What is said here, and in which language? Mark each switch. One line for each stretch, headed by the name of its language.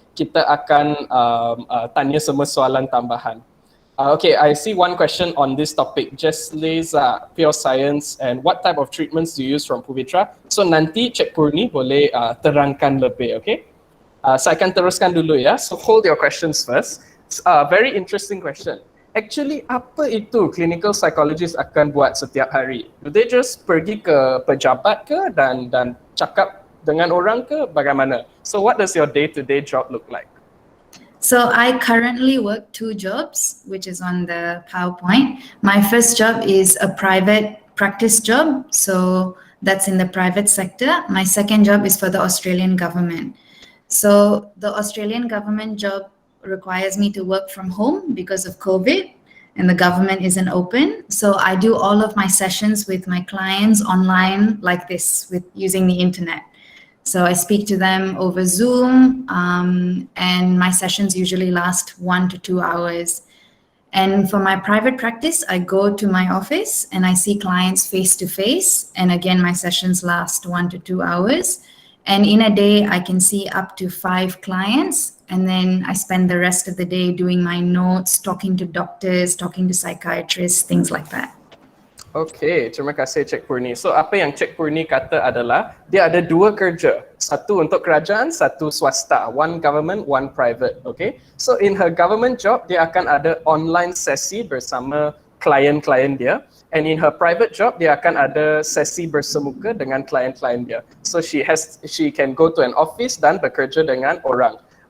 Malay: kita akan tanya semua soalan tambahan.
English: Okay, I see one question on this topic. Just Liza, pure science, and what type of treatments do you use from Puvitra?
Malay: So nanti Cik Poorni boleh terangkan lebih, okay? Saya akan teruskan dulu ya.
English: So hold your questions first. Very interesting question.
Malay: Actually, apa itu clinical psychologist akan buat setiap hari?
English: Do they just
Malay: pergi ke pejabat ke dan cakap dengan orang ke bagaimana?
English: So what does your day-to-day job look like? So I currently work 2 jobs, which is on the PowerPoint. My first job is a private practice job. So that's in the private sector. My second job is for the Australian government. So the Australian government job requires me to work from home because of COVID and the government isn't open. So I do all of my sessions with my clients online like this, with using the internet. So I speak to them over Zoom, and my sessions usually last 1 to 2 hours. And for my private practice, I go to my office and I see clients face to face. And again, my sessions last 1 to 2 hours. And in a day, I can see up to 5 clients. And then I spend the rest of the day doing my notes, talking to doctors, talking to psychiatrists, things like that.
Malay: Okay, terima kasih Cik Poorni. So apa yang Cik Poorni kata adalah dia ada 2 kerja. Satu untuk kerajaan, satu swasta.
English: One government, one private.
Malay: Okay.
English: So in her government job,
Malay: dia akan ada online sesi bersama klien-klien dia.
English: And in her private job,
Malay: dia akan ada sesi bersemuka dengan klien-klien dia.
English: So she can go to an office
Malay: dan bekerja dengan orang.